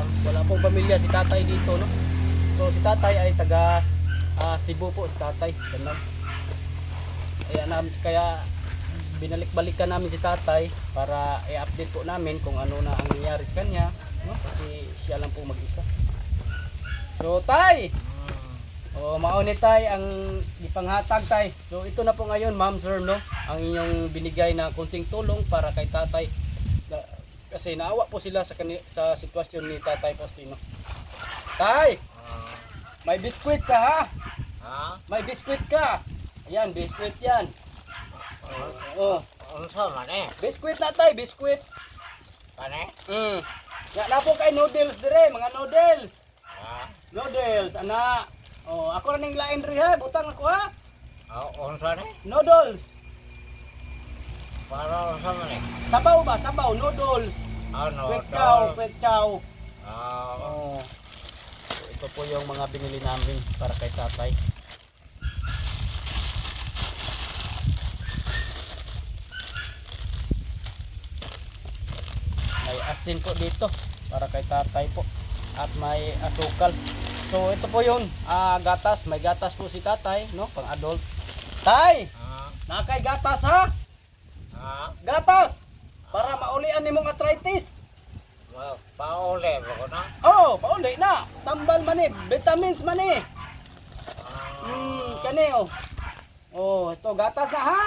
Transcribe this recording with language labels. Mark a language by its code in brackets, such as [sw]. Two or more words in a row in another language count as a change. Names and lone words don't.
[tl] Wala pong pamilya si tatay dito no. So si tatay ay taga Cebu po si tatay. Ganun. Kaya binalik-balikan namin si tatay para i-update po namin kung ano na ang nangyari sa kanya no? Kasi siya lang po mag-isa. [ceb] So tay, mauni tay ang ipanghatag tay. [tl] So ito na po ngayon ma'am sir no, ang inyong binigay na konting tulong para kay tatay. Kasi naawa po sila sa sitwasyon ni Tatay Faustino. Tay, may biskwit ka ha? May biskwit ka. Ayan, biskwit yan. [ceb] Unsa man eh? Biskwit na tay, biskwit. Kani? Ya na po kay noodles dire, mga noodles. Ha? Noodles, ana. Oh, ako na ning lain ri ha, butang ako ha. Unsa ni? Noodles. Para unsa man ni? Sabaw ba? Sabaw, noodles. [tl] Ano? Kwek chow. Ah, Oh. Ito po yung mga binili namin para kay tatay. May asin po dito para kay tatay po. At may asukal. So ito po yun, gatas. May gatas po si tatay, no? Pang adult. Tay! [ceb] Nakay gatas ha? Gatas! Para maulian ni mong arthritis. pauli ko na. Oh, pauli na. Tambal man eh. Vitamins man eh. Kani oh. Oh, ito gatas na ha?